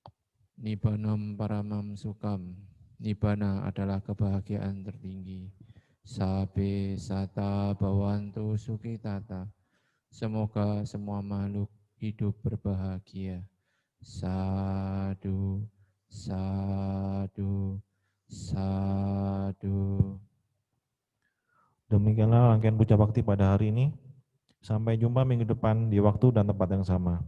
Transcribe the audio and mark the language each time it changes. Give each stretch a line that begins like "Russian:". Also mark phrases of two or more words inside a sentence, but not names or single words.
Pali: Nibbanam Paramam Sukam.
Indonesian: Nibbana adalah kebahagiaan tertinggi.
Pali: Sabe sata bawantu sukitata.
Indonesian: Semoga semua makhluk hidup berbahagia.
Pali: Sadu, sadu, sadu.
Indonesian: Demikianlah rangkaian puja bakti pada hari ini. Sampai jumpa minggu depan di waktu dan tempat yang sama.